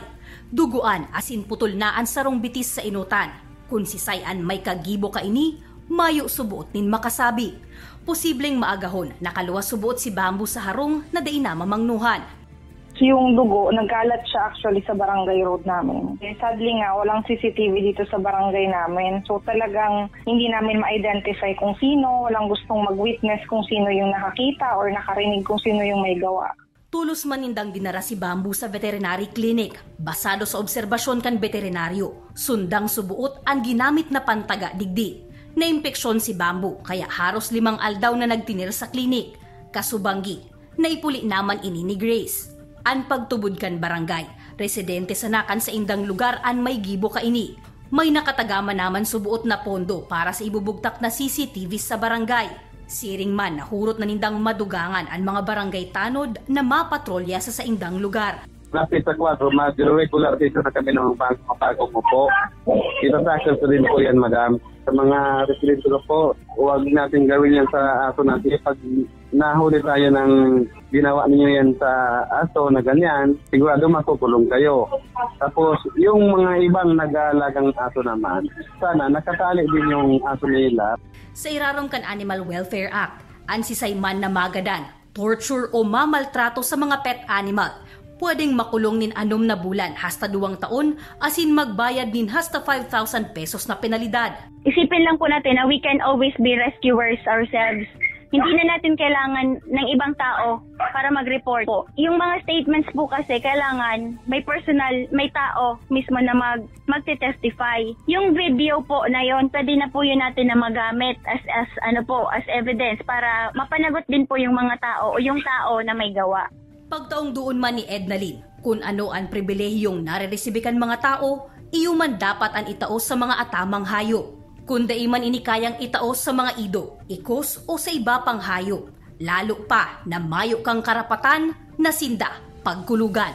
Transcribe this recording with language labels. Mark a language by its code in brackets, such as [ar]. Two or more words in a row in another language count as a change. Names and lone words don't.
[bik] Duguan asin putol naan sarong bitis sa inutan. Kung sisayan may kagibo ka ini, mayo subuot nin makasabi. Posibleng maagahon nakaluwas subuot si Bamboo sa harong na dai na mamangnuhan. [tl] Yung dugo, nagkalat siya actually sa barangay road namin. Sadly nga, walang CCTV dito sa barangay namin. So talagang hindi namin ma-identify kung sino, walang gustong mag-witness kung sino yung nakakita or nakarinig kung sino yung may gawa. [bik] Tulos manindang dinara si Bamboo sa veterinary clinic. Basado sa obserbasyon kan veterinaryo, sundang subuot ang ginamit na pantaga digdi. Naimpeksyon si Bamboo kaya haros 5 aldaw na nagtinir sa klinik. Kasubanggi, naipuli naman ini ni Grace. An pagtubod kan barangay, residente sa nakan sa indang lugar an may gibo ka ini. May nakatagama naman subuot na pondo para sa ibubugtak na CCTV sa barangay. Siring man nahurot na nindang madugangan ang mga barangay tanod na mapatrolya sa indang lugar. [tl] Lapit sa 4, mag-regular dito na kami ng bagong po. Ita-tackle ko din po yan, madam. Sa mga residente ko po, huwag natin gawin yan sa aso natin. Pag nahuli tayo ng ginawa ninyo yan sa aso na ganyan, sigurado makukulong kayo. Tapos, yung mga ibang nag-aalagang aso naman, sana nakatali din yung aso nila. [bik] Sa irarong kan Animal Welfare Act, ang sisayman na magadan, torture o mamaltrato sa mga pet animal, pwedeng makulong nin 6 na bulan hasta 2 taon asin magbayad nin hasta 5,000 pesos na penalidad. [tl] Isipin lang po natin na [en] we can always be rescuers ourselves. [tl] Hindi na natin kailangan ng ibang tao para mag-report po. Yung mga statements po kasi kailangan may tao mismo na magte-testify. Yung video po na yon, pwede na po yun natin na magamit [en] as evidence [tl] para mapanagot din po yung mga tao o yung tao na may gawa. [bik] Pagtaong doon man ni Ednalyn, kung ano ang pribilehiyong narereceive mga tao, iyuman dapat ang itaos sa mga atamang hayop. Kung daiman inikayang itaos sa mga ido, ikos o sa iba pang hayop, lalo pa na mayo kang karapatan na sinda pagkulugan.